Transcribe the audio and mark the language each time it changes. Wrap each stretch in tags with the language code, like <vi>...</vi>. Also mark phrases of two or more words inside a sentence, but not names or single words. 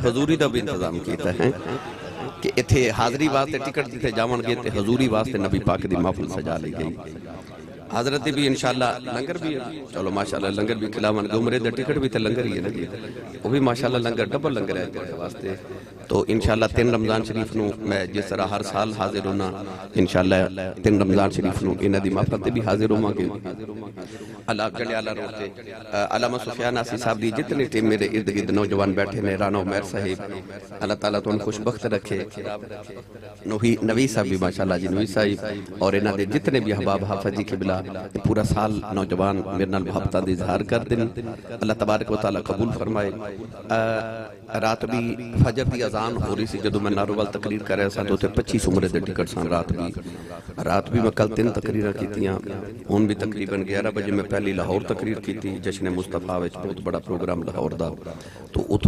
<pa>حضوری دا بھی انتظام کیتا ہے کہ اتھے حاضری واسطے ٹکٹ دیتے جاون گے تے حضوری واسطے نبی پاک دی محفل سجا لی گئی حضرت بھی انشاءاللہ لنگر بھی چلو ماشاءاللہ لنگر بھی کھلاون گے عمرے دے ٹکٹ بھی تے لنگر ہی ہے نا وہ بھی ماشاءاللہ لنگر ڈبل لنگر ہے تیرے واسطے تو انشاءاللہ 3 رمضان شریف نو میں جس طرح ہر سال حاضر ہونا انشاءاللہ 3 رمضان شریف نو انہ دی محفل تے بھی حاضر ہوں گے اللہ گلے اللہ روتے علامہ سفیان آسی صاحب دی جتنے ٹیم میرے ارد گرد نوجوان بیٹھے نے رانا عمیر صاحب اللہ تعالیٰ تو ان خوش بخت رکھے نوی صاحب بھی ماشاءاللہ جی نوی صاحب اور انہ دے جتنے بھی احباب حافظ جی قبلہ پورا سال نوجوان میرے نال محبتہ دی اظہار کر دیں</pa> <ar>اللہ تبارک و تعالیٰ</ar> <pa>قبول فرمائے رات بھی فجر دی اذان ہو رہی سی جدو میں ناروال تقریر کر رہا سا تو 25 عمرے دے ٹکٹ سان رات بھی میں کل 3 تقریرہ کیتیاں ان بھی تقریباً 11 بجے</pa> <ur>میں پہلی لاہور تقریر کی تھی</ur> <pa>جشن مصطفیٰ وچ بہت بڑا پروگرام لاہور دا تو اتھو</pa>